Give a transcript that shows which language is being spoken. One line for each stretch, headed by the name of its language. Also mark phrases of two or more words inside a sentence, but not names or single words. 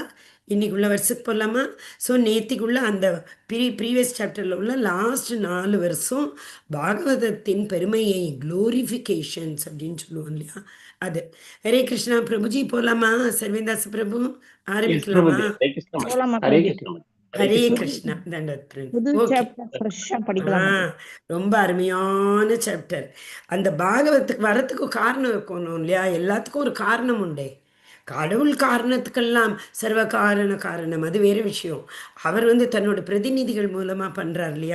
Tamil: இன்னைக்குள்ள வருஷத்துக்கு போகலாமா? ஸோ நேத்திக்குள்ள அந்த
English: previous chapter
Tamil: உள்ள லாஸ்ட் 4 வருஷம் பாகவதத்தின் பெருமையை க்ளோரிஃபிகேஷன்ஸ் அப்படின்னு சொல்லுவோம் இல்லையா, அது. ஹரே கிருஷ்ணா பிரபுஜி, போகலாமா? சர்வேந்தாஸ் பிரபு, Yes, ஆரம்பிக்கலாமா? Prabhuji. Hare Krishna Mataji. போலாம் Hare மாதாஜி. Krishna Mataji. Hare ஹரே Krishna. கிருஷ்ணா. தண்டவத் புது ஓகே.
English: chapter fresh
Tamil: ஆ படிக்கலாம் மாதாஜி. ரொம்ப அருமையான சாப்டர். அந்த பாகவத்துக்கு வரத்துக்கு காரணம் இருக்கணும் இல்லையா? எல்லாத்துக்கும் ஒரு காரணம் உண்டே. கடவுள் காரணத்துக்கெல்லாம் சர்வ காரண காரணம், அது வேறு விஷயம். அவர் தன்னோட பிரதிநிதிகள் மூலமாக பண்ணுறார் இல்லையா?